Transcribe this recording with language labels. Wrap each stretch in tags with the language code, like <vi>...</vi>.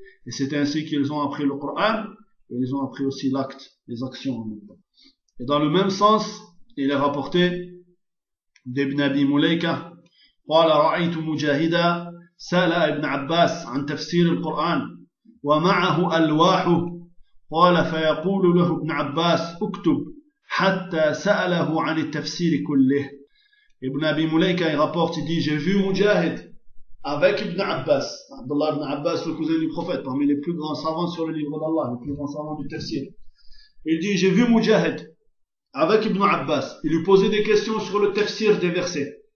<fr>Et c'est ainsi qu'ils ont appris le Coran et ils ont appris aussi l'acte, les actions. Et dans le même sens, il est rapporté d'Ibn Abi Mulayka,</fr> <ar>قال رأيت مجاهدا سأل ابن عباس عن تفسير القرآن ومعه ألواحه قال فيقول له ابن عباس اكتب حتى سأله عن التفسير كله.</ar> <fr>ابن أبي مليكة يقول j'ai vu مجاهد avec ابن عباس, عبد الله ابن عباس le cousin du prophète parmi les plus grands savants sur le livre d'Allah, les plus grands savants du tafsir. Il dit j'ai vu مجاهد avec ابن عباس, il lui posait des questions sur le tafsir des versets.</fr>